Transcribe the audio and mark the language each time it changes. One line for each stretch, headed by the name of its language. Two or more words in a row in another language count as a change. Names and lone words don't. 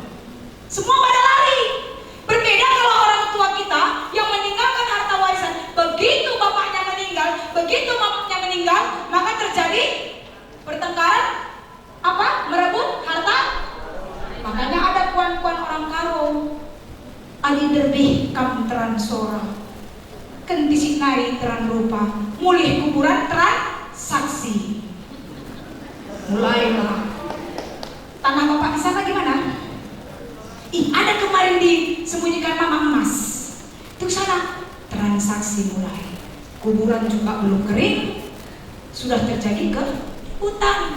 Indonesian: Semua pada lari. Berbeda kalau orang tua kita yang meninggalkan harta warisan. Begitu bapaknya meninggal, begitu mamanya meninggal, maka terjadi pertengkaran apa? Merebut harta. Makanya ada kuan-kuan orang karo.
Batak Karo: Ali derbih kam teran sora, kendisi nari teran rupa, mulih kuburan teran saksi.
Indonesian: Mulailah. Tanah bapak di sana gimana? Ih, ada kemarin disembunyikan mama emas. Itu sana transaksi mulai. Kuburan juga belum kering, sudah terjadi ke hutan.